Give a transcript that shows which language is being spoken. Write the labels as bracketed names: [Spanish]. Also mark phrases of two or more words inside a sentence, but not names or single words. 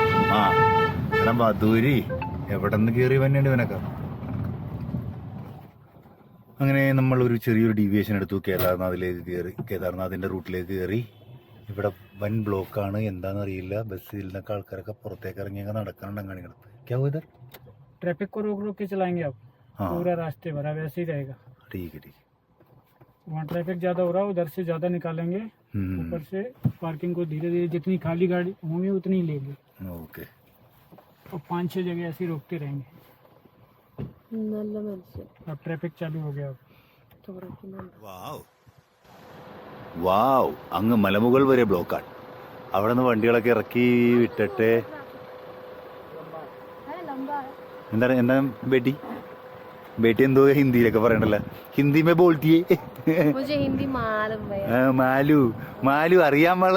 [Malayalam] എടാ ബദൂരി എവിടെ നിന്ന് കയറി വന്നേണ്ടി ഇവനൊക്കെ. അങ്ങനെ നമ്മൾ ഒരു ചെറിയൊരു ഡീവിയേഷൻ എടുത്തു. കേദാർനാഥിന്റെ റൂട്ടിലേക്ക് കയറി. ഇവിടെ വൻ ബ്ലോക്കാണ്. എന്താണെന്നറിയില്ല. ബസ്സിൽ നിന്നൊക്കെ ആൾക്കാരൊക്കെ പുറത്തേക്ക് ഇറങ്ങിയൊക്കെ നടക്കാനുണ്ട്. കാണിക്കണം. [Hindi] क्या हुआ इधर? ट्रैफिक को रोक के चलाएंगे आप. पूरा रास्ते भरा वैसे ही रहेगा. ठीक है. वहाँ ट्रैफिक ज्यादा हो रहा है, उधर से ज्यादा निकालेंगे. ऊपर से पार्किंग को धीरे धीरे जितनी खाली गाड़ी होंगी उतनी ही लेंगे. ओके. और 5-6 जगह ऐसे ही रोकते रहेंगे. अब ट्रैफिक चालू हो गया. [Malayalam] വാവ്, അങ്ങ് മലമുകൾ വരെ ബ്ലോക്കാണ്. അവിടെ നിന്ന് വണ്ടികളൊക്കെ ഇറക്കി വിട്ടിട്ട് എന്താ ബേട്ടി എന്തോ ഹിന്ദിയിലൊക്കെ പറയണ്ടല്ലോ. [Hindi] हिंदी में बोलतिये. [Malayalam] മാലു അറിയാൻ പാടില്ല.